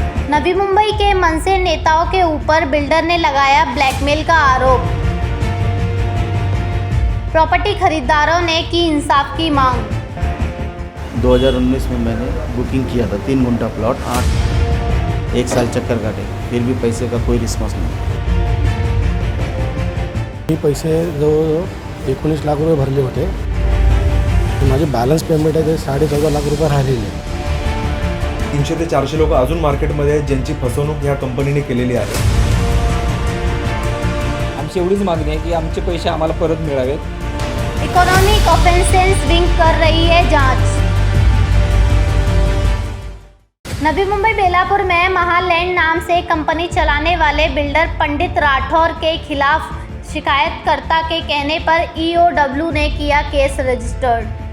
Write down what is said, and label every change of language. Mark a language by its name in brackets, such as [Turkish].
[Hindi] नवी मुंबई के मनसे नेताओं के ऊपर बिल्डर ने लगाया ब्लैकमेल का आरोप। प्रॉपर्टी खरीदारों ने की इंसाफ की मांग। 2019 में मैंने बुकिंग किया था 3 गुंठा प्लॉट 1 साल चक्कर काटे, फिर भी पैसे का कोई रिस्पॉन्स नहीं। [Marathi] मी पैसे जवळजवळ 19 लाख रुपये भरले होते। माझे बॅलन्स पेमेंट आहे ते 14.5 लाख रुपये राहिलेले। 300 ते 400 लोक अजून मार्केटमध्ये आहेत ज्यांची फसवणूक ह्या कंपनीने केलेली आहे। आमची एवढीच मागणी आहे की आमचे पैसे आम्हाला परत मिळावेत। [Hindi] इकोनॉमिक ऑफेंसेस विंग कर रही है जांच। नवी मुंबई बेलापुर में महालैंड नाम से कंपनी चलाने वाले बिल्डर पंडित राठौर के खिलाफ शिकायतकर्ता के कहने पर ईओडब्ल्यू ने किया केस रजिस्टर्ड।